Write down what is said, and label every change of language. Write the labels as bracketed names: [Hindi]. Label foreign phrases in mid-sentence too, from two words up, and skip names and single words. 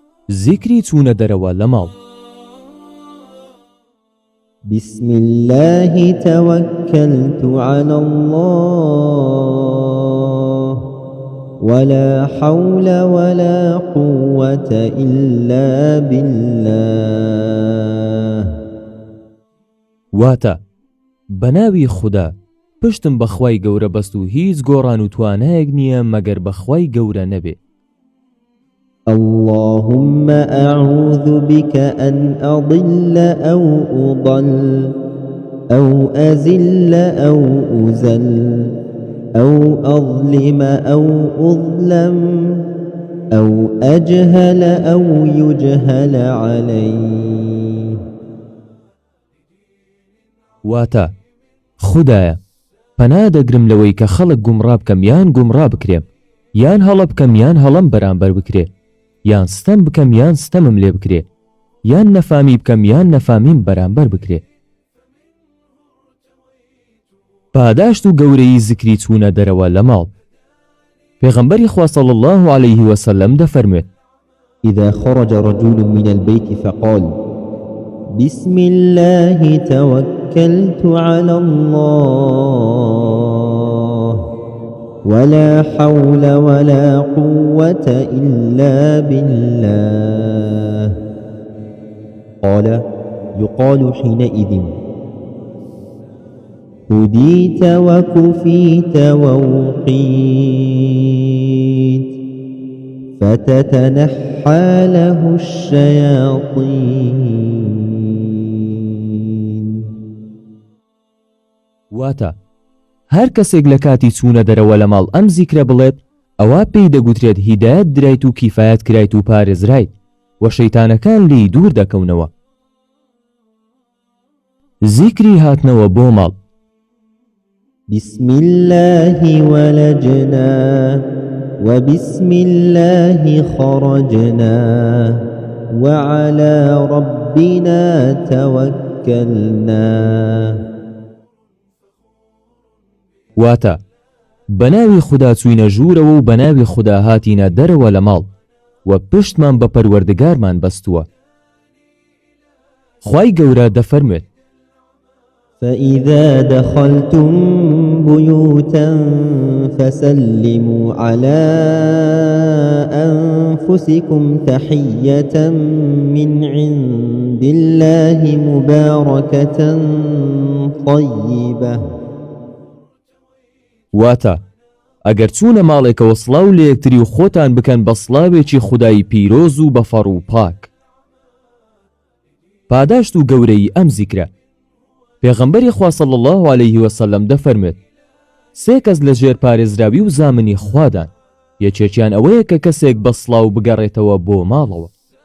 [Central Kurdish] زیکری چوونە دەرەوە لە ماڵ. [Arabic] بسم الله توكلت على الله ولا حول ولا قوة إلا بالله. [Central Kurdish] واتە بەناوی خوددا پشتم بەخوای گەورە بەست و هیچ گۆڕان و توانایەک نییە مەگەر بەخوای گەورە نەبێ. [Arabic] اللهم أعوذ بك أن أضل أو أضل أو أزل أو أزل أو أظلم أو أظلم أو أجهل أو يجهل علي. [Central Kurdish] واتە خودایە پەنا دەگرم لەوەی کە خەڵک گومڕا بکەم یان گومڕا بکرێم، یان هەڵە بکەم یان هەڵەم بەرامبەر بکرێ، یان ستەم بکەم یان ستەمم لێ بکرێ، یان نەفامی بکەم یان نەفامیم بەرامبەر بکرێ. پاداشت و گەورەی زیکری چوونە دەرەوە لە ماڵ. پێغەمبەری خوا [Arabic] صلی الله عليه وسلم [Central Kurdish] دەفەرموێت: [Arabic] إذا خرج رجل من البيت فقال بسم الله توكلت على الله ولا حول ولا قوة إلا بالله، قال يقال حينئذ هديت وكفيت ووقيت، فتتنحى له الشياطين. [Central Kurdish] واتە هەر کەسێک لە کاتی چوونە دەرەوە لە ماڵ ئەم زیکرە بڵێت ئەوە پێی دەگوترێت هیدایەت درایت و کیفایەت کرایت و پارێزرایت و شەیتانەکان لی دوور دەکەونەوە. زیکری هاتنەوە بۆ ماڵ. [Arabic] بسم الله ولجنا وبسم الله خرجنا وعلى ربنا توكلنا. [Central Kurdish] واتە بەناوی خوددا چوینە ژوورەوە و بەناوی خوددا هاتینە دەرەوە لە ماڵ و پشتمان بە پەروەردگارمان بەستووە. خوای گەورە دەفەرمێت: [Arabic] فإذا دخلتم بيوتا فسلموا على أنفسكم تحية من عند الله مباركة طيبة. [Central Kurdish] واتە ئەگەر چوونە ماڵێکەوە سڵاو لە یەکتری و خۆتان بکەن بە سڵاوێکی خودای پیرۆز و بەفەڕ و پاک. پاداشت و گەورەی ئەم زیکرە. پێغەمبەری خوا [Arabic] صلی الله عليه وسلم [Central Kurdish] دەفەرمێت: سێ کەس لە ژێر پارێزراوی و زامنی خوادان، یەکێکیان ئەوەیە کە کەسێک بە سڵاو بگەڕێتەوە بۆ ماڵەوە.